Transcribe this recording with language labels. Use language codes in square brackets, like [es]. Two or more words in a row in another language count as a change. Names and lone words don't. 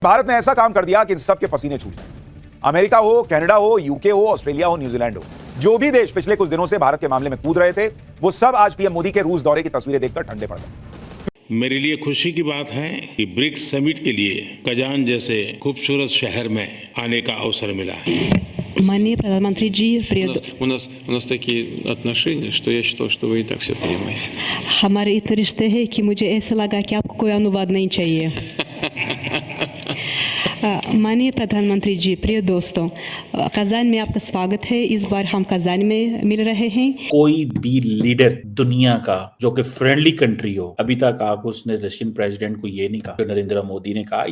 [hi] भारत ने ऐसा काम कर दिया कि इन सब के पसीने छूट गए। अमेरिका हो, कनाडा हो, यूके हो, ऑस्ट्रेलिया हो, न्यूजीलैंड हो, जो भी देश पिछले कुछ दिनों से भारत के मामले में कूद रहे थे, वो सब आज पीएम मोदी के रूस दौरे की तस्वीरें देखकर ठंडे पड़ गए। मेरे लिए खुशी की बात है कि ब्रिक्स समिट के लिए कजान जैसे खूबसूरत शहर में आने का अवसर मिला है। माननीय प्रधानमंत्री जी, [ru] У нас такие отношения, что я считал, что вы и так все понимаете. [hi] हमारे इतने रिश्ते हैं कि मुझे ऐसा लगा कि आपको कोई अनुवाद नहीं चाहिए। माननीय प्रधानमंत्री जी, प्रिय दोस्तों, कजान में आपका स्वागत है। इस बार हम कजान में मिल रहे हैं। कोई भी लीडर दुनिया का जो कि [en] friendly country [hi] हो, अभी तक आप उसने [en] Russian president [hi] को ये नहीं कहा जो नरेंद्र मोदी ने कहा।